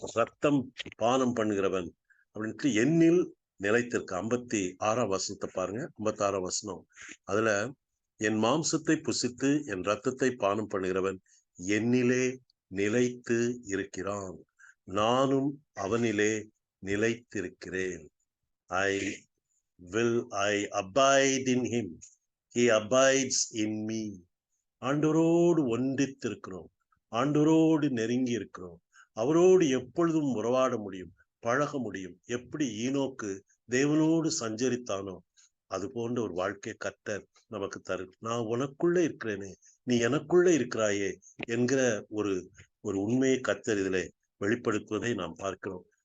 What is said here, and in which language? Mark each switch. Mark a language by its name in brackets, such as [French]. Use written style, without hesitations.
[Tamil] ரத்தம் பானம் பண்ணுகிறவன் அப்படின்ட்டு எண்ணில் நிலைத்திருக்க. 56ஆம் வசனத்தை பாருங்க. 56ஆம் வசனம், அதுல என் மாம்சத்தை புசித்து என் ரத்தத்தை பானம் பண்ணுகிறவன் என்னிலே நிலைத்து இருக்கிறான், நானும் அவனிலே நிலைத்திருக்கிறேன். [English] I abide in him, he abides in me. [Tamil] ஆண்டவரோடு ஒன்றித்திருக்கிறோம், ஆண்டவரோடு நெருங்கி இருக்கிறோம், அவரோடு எப்பொழுதும் உறவாட முடியும், பழக முடியும். எப்படி ஈனோக்கு தேவனோடு சஞ்சரித்தானோ அது போன்ற ஒரு வாழ்க்கை கர்த்தர் நமக்கு தரு. நான் உனக்குள்ள இருக்கிறேனே, நீ எனக்குள்ள இருக்கிறாயே என்கிற ஒரு உண்மையை கர்த்தர் இதிலே வெளிப்படுத்துவதை நாம் பார்க்கிறோம்.